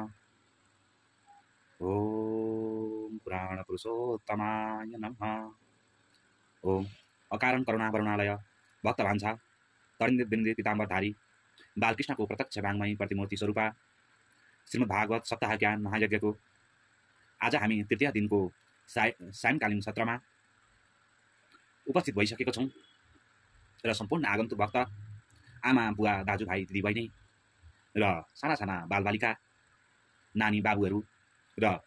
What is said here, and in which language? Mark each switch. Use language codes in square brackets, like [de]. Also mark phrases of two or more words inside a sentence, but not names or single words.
[sa] ओम पुराणपुरुषोत्तमाय नमः। ओम अकारण करुणा वरुणालय भक्त भान्सा तरिन्दित बिन्दित पीताम्बरधारी [ne] बालकृष्णको प्रत्यक्ष वाङ्मयी प्रतिमूर्ति स्वरूपा श्रीमद्भागवत सप्ताह ज्ञान महायज्ञको आज हामी तृतीय दिनको सायंकालीन सत्रमा उपस्थित भइसकेको छौं र सम्पूर्ण आगन्तुक भक्त आमा बुवा दाजुभाइ दिदीबहिनी र साना साना बालबालिका नानी बाबुहरू र